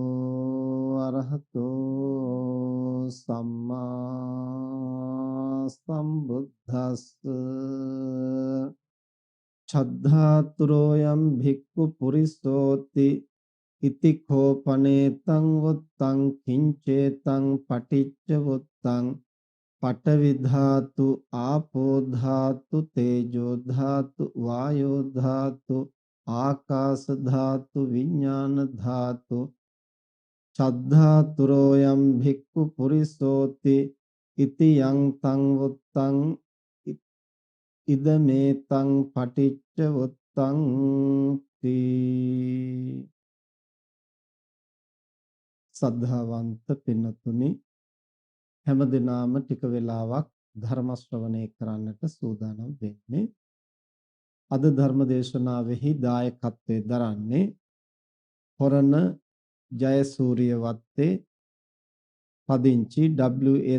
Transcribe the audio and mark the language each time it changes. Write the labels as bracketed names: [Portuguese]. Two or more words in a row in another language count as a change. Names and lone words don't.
[Pali] අරහතෝ සම්මා සම්බුද්දස්ස ඡද්ධාතුරෝ යම් භික්ඛු පුරිසෝති ඉති කෝපනේතං වුත්තං කිංචේතං පටිච්ච වුත්තං පඨවි ධාතු ආපෝ ධාතු තේජෝ ධාතු වායෝ ධාතු ආකාශ ධාතු විඥාන ධාතු චද්ධාතුරෝ යම් භික්ඛු පුරිසෝති ඉති යං තං වුත්තං ඉදමේ තං පටිච්ච වුත්තං තී [Sinhala] සද්ධාවන්ත පින්නතුනි හැමදෙනාම ටික වෙලාවක් ධර්ම ශ්‍රවණය කරන්නට සූදානම් වෙන්නේ. අද ධර්ම දේශනාවෙහි දායකත්වයේ දරන්නේ හොරණ ජයසූරිය වත්තේ පදිංචි W.A.